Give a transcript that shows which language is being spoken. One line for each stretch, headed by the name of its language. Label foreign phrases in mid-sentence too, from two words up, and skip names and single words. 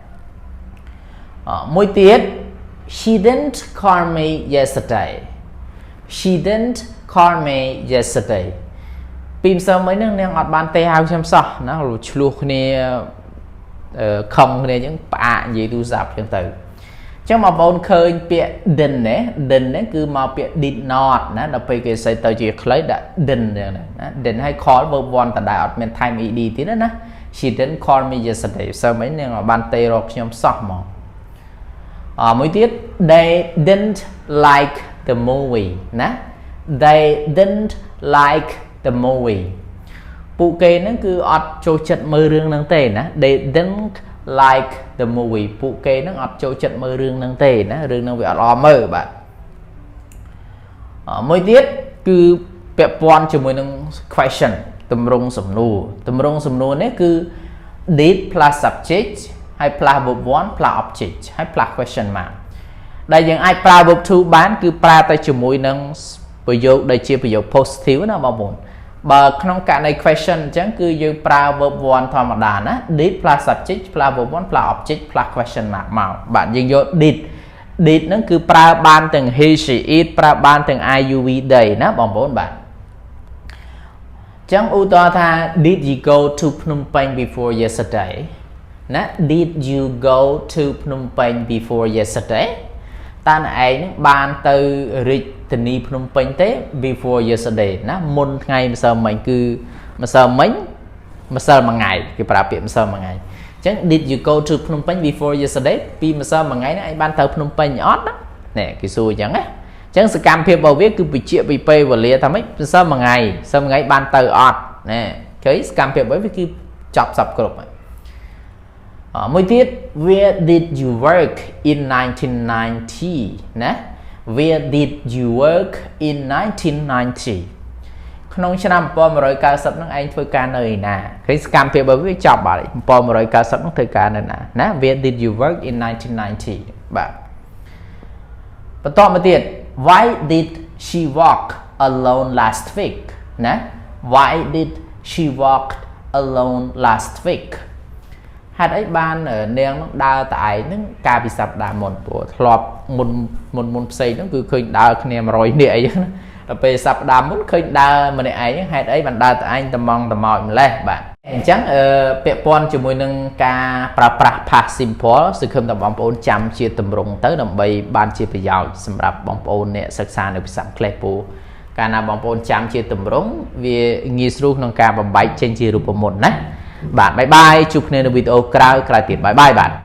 Khmer: មួយទៀត
English: she didn't call me yesterday she didn't call me yesterday
Khmer: ពីម្សិលមិញហ្នឹងនាងអត់បានទេហៅខ្ញុំសោះណាឆ្លោះគ្នាខំគ្នាអញ្ចឹងផ្អាកនិយាយទូរស័ព្ទអញ្ចឹងទៅ អញ្ចឹងបងប្អូនឃើញពាក្យ didn't នេះគឺមកពាក្យ
English: did not
Khmer: ណាដល់ពេលគេសេទៅជាខ្លីដាក់ didn't អញ្ចឹង ណា didn't ឲ្យ
English: call verb 1
Khmer: ដដែលអត់មាន
English: time ed
Khmer: ទៀតណា
English: she didn't call me yesterday
Khmer: ម្សិលមិញនាងអត់បានទេរកខ្ញុំសោះមកមួយទៀត
English: they didn't like the movie
Khmer: ណា
English: they didn't like the movie
Khmer: ពួកគេហ្នឹងគឺអត់ចូលចិត្តមើលរឿងហ្នឹងទេណា
English: they didn't like the movie
Khmer: ពួកគេហ្នឹងអត់ចូលចិត្តមើលរឿងហ្នឹងទេណារឿងហ្នឹងវាអត់ល្អមើលបាទ មួយទៀតគឺពាក់ព័ន្ធជាមួយនឹង question ទម្រង់សំណួរនេះគឺ
English: did plus subject
Khmer: ហើយ
English: plus verb 1 plus object
Khmer: ហើយ
English: plus question mark
Khmer: ដែលយើងអាចប្រើ
English: verb 2
Khmer: បានគឺប្រើទៅជាមួយនឹងប្រយោគដែលជាប្រយោគ positive ណាបងប្អូនបើក្នុងករណី question អញ្ចឹងគឺយើងប្រើ
English: verb 1
Khmer: ធម្មតាណា
English: did plus subject plus verb 1 plus object plus question mark
Khmer: មកបាទយើងយក did ហ្នឹងគឺប្រើបានទាំង
English: he she it
Khmer: ប្រើបានទាំង
English: I you we they
Khmer: ណាបងប្អូនបាទអញ្ចឹងឧទាហរណ៍ថា
English: did you go to Phnom Penh before yesterday
Khmer: ណា
English: did you go to Phnom Penh before yesterday
Khmer: តើឯងនឹងបានទៅរា ជធានីភ្នំពេញទេ
English: before yesterday
Khmer: ណាមុនថ្ងៃម្សិលមិញគឺម្សិលមិញម្សិលមួយថ្ងៃគេប្រើពាក្យម្សិល មួយថ្ងៃអញ្ចឹង
English: did you go to Phnom Penh before yesterday
Khmer: ពីម្សិលមួយថ្ងៃនេះឯងបានទៅភ្នំពេញអត់ណានេះគេសួរអញ្ចឹងណាអញ្ចឹងសកម្មភាពរបស់វាគឺបញ្ជាក់ពីពេលវេលាថាម៉េចម្សិលមួយថ្ងៃបានទៅអត់ណាឃើញសកម្មភាពរបស់វាគឺចប់សពគ្រប់ហើយមួយទៀត
English: where did you work in
Khmer: 1990 ណា where did you work in 1990 ក្នុងឆ្នាំ 1990 ហ្នឹងឯងធ្វើការនៅឯណាឃើញសកម្មភាពរបស់វាចប់បាត់1990 ហ្នឹងធ្វើការនៅណា
English: where did you work in 1990
Khmer: បាទបន្តមកទៀត
English: why did she walk alone last week
Khmer: ណា
English: why did she walk alone last week
Khmer: ហេតុអីបាននាងដើរតែឯងហ្នឹងកាលពីសប្តាហ៍មុនព្រោះធ្លា ប់មុនផ្សេងហ្នឹងគឺឃើញដើរគ្នា100នាក់អីចឹងណាដល់ពេលសប្តាហ៍មុនឃើញដើរម្នាក់ឯងហេតុអីបានដើរតែឯងត្មងត្មោចម្លេះបាទអញ្ចឹងពាក់ព័ន្ធជាមួយនឹងការប្រើប្រាស់
English: past simple
Khmer: សង្ឃឹមថាបងប្អូនចាំជាទម្រង់ទៅដើម្បីបានជាប្រយោជន៍សម្រាប់បងប្អូនអ្នកសិក្សានៅភាសាអង់គ្លេសពូកាលណាបងប្អូនចាំជាទម្រង់វាងាយស្រួលក្នុងការបំបែកចេញជារូបមន្តណាបាទបាយបាយជួបគ្នានៅវីដេអូក្រោយទៀតបាយបាយបាទ